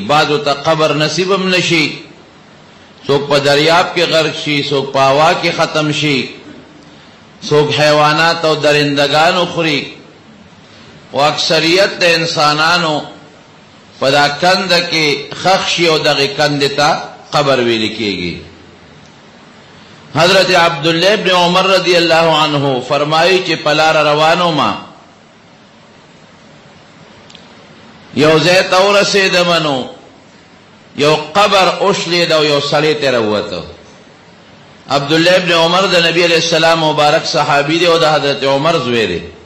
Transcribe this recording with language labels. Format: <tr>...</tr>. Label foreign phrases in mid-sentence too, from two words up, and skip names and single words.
<ps>بعضو ته قبر نصیب هم نشي، څوک په دریاب کې غرق شي، څوک په هوا کې ختم شي، څوک حیوانات او درندگانو خوري او اکثریت د انسانانو په دا کند کې خښ شي او دغه کند ته قبر ویل کېږي. حضرت عبداللہ ابن عمر</ps> <ar>رضی اللہ عنہ</ar> <ps>فرمائی چې په لاره روانو ما یو ځای ته ورسېدم نو یو قبر اوښلېد او یو سړی ترې راووته. عبداللہ ابن عمر د نبی</ps> <ar>علیہ السلام</ar> <ps>مبارک صحابی دی او د حضرت عمر زوی دی.</ps>